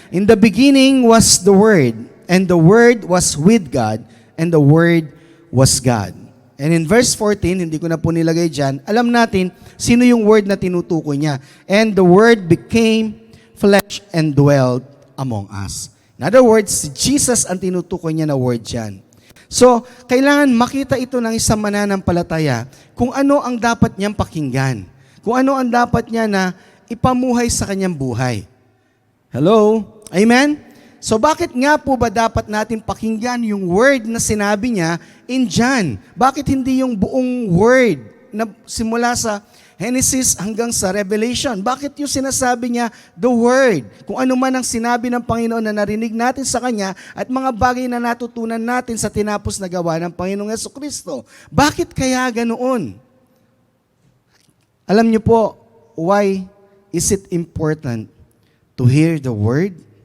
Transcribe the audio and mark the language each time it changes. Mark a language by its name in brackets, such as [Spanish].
[English] In the beginning was the Word, and the Word was with God, and the Word was God. And in verse 14, [Filipino] hindi ko na po nilagay dyan, alam natin sino yung word na tinutukoy niya. [English] And the Word became flesh and dwelled among us. In other words, [Filipino] si Jesus ang tinutukoy niya na word dyan. So, kailangan makita ito ng isang mananampalataya kung ano ang dapat niyang pakinggan. Kung ano ang dapat niya na ipamuhay sa kanyang buhay. Hello? Amen? So, bakit nga po ba dapat natin pakinggan yung word na sinabi niya in John? Bakit hindi yung buong word na simula sa Genesis hanggang sa Revelation? Bakit yung sinasabi niya, the Word? Kung ano man ang sinabi ng Panginoon na narinig natin sa Kanya at mga bagay na natutunan natin sa tinapos na gawa ng Panginoong Jesucristo. Bakit kaya ganoon? Alam niyo po, [English] why is it important to hear the Word?